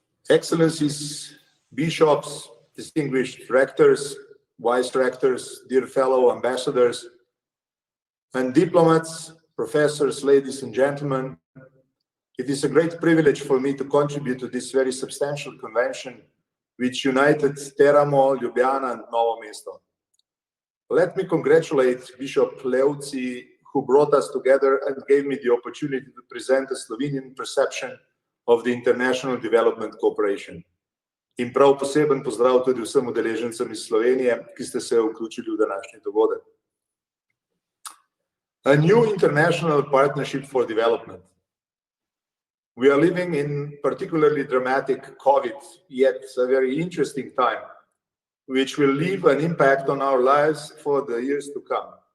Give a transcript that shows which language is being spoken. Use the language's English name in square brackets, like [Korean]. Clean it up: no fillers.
[English] Excellencies, bishops, distinguished rectors, vice rectors, dear fellow ambassadors, and diplomats, professors, ladies and gentlemen, it is a great privilege for me to contribute to this very substantial convention which united Teramo, Lubiana, and Novo Mesto. Let me congratulate Bishop Leuzzi, who brought us together and gave me the opportunity to present a Slovenian perception of the international development cooperation. [Slovenian] In prav poseben pozdrav tudi vsem udeležencem iz Slovenije, ki ste se vključili v današnji dogodek. [English] A new international partnership for development. We are living in particularly dramatic COVID, yet a very interesting time, which will leave an impact on our lives for the years to come.